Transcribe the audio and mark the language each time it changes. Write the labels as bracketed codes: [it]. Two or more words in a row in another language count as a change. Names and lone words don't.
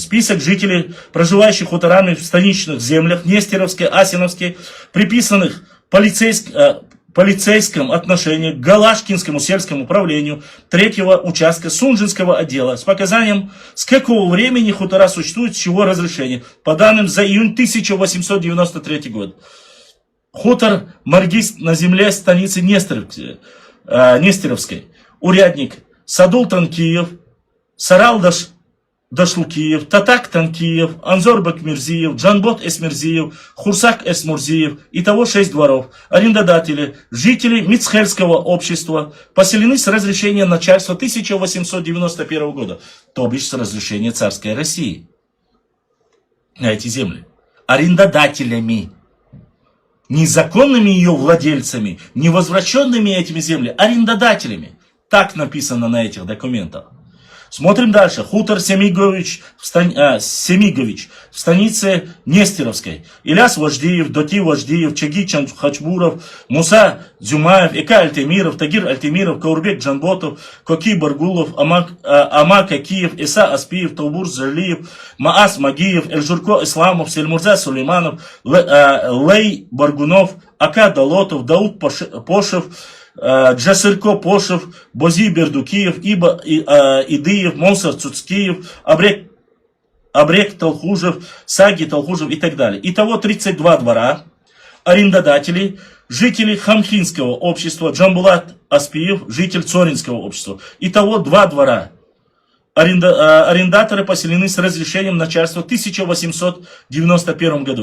[ru] Список жителей, проживающих хуторами в станичных землях, Нестеровской, Асиновской, приписанных полицейском отношении к Галашкинскому сельскому управлению 3-го участка Сунжинского отдела с показанием, с какого времени хутора существуют, с чего разрешение, по данным за июнь 1893 год. Хутор Маргист на земле станицы Нестеровки. Нестеровской. Урядник Садул Танкиев, Сарал Дашлукиев, Татак Танкиев, Анзорбек Мирзиев, Джанбот Эсмирзиев, Хурсак Эсмурзиев. Итого 6 дворов. Арендодатели, жители Мицхельского общества, поселены с разрешения начальства 1891 года, то бишь с разрешения царской России, на эти земли. Арендодателями. Незаконными ее владельцами, не возвращенными этими землями, арендодателями. Так написано на этих документах. Смотрим дальше. Хутор Семигович в станице Нестеровской. Иляс Вождиев, Доти Вождиев, Чаги Хачбуров, Муса Дзюмаев, Ика Альтемиров, Тагир Альтемиров, Каурбек Джанботов, Коки Баргулов, Амак Акиев, Иса Аспиев, Таубур Залиев, Маас Магиев, Эльжурко Исламов, Сельмурза Сулейманов, Лей Баргунов, Ака Далотов, Дауд Пошев, Джасырко Пошев, Бози Бердукиев, Идыев, Монсар Цуцкиев, Абрек Толхужев, Саги Толхужев и так далее. Итого 32 двора, арендодателей, жители Хамхинского общества, Джамбулат Аспиев, житель Цоринского общества. Итого 2 двора. Арендаторы поселены с разрешением начальства в 1891 году.